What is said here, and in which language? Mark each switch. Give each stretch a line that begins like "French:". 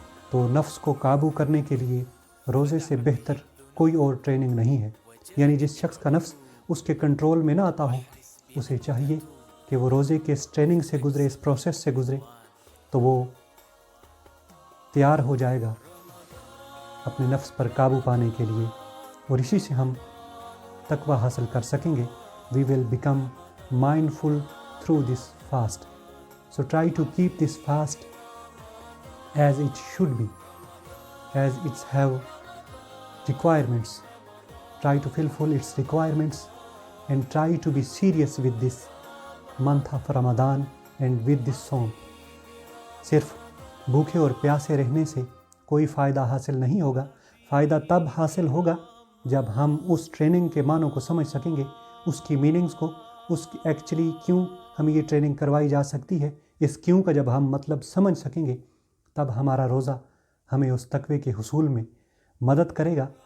Urdu: تو نفس کو قابو کرنے کے لیے روزے سے بہتر کوئی اور ٹریننگ نہیں ہے۔ یعنی جس شخص کا نفس اس کے کنٹرول میں نہ آتا ہو، اسے چاہیے کہ وہ روزے کے اس ٹریننگ سے گزرے، اس پروسیس سے گزرے، تو وہ تیار ہو جائے گا اپنے نفس پر قابو پانے کے لیے، اور اسی سے ہم تقوی حاصل کر سکیں گے۔
English: We will become mindful through this fast. So try to keep this fast as it should be, as it have requirements. Try to fulfill its requirements and try to be serious with this month of Ramadan and with this Sawm.
Urdu: صرف بھوکے اور پیاسے رہنے سے کوئی فائدہ حاصل نہیں ہوگا۔ فائدہ تب حاصل ہوگا جب ہم اس ٹریننگ کے معنوں کو سمجھ سکیں گے، اس کی میننگز کو، اس کی ایکچولی کیوں ہمیں یہ ٹریننگ کروائی جا سکتی ہے، اس کیوں کا جب ہم مطلب سمجھ سکیں گے، تب ہمارا روزہ ہمیں اس تقوی کے حصول میں مدد کرے گا،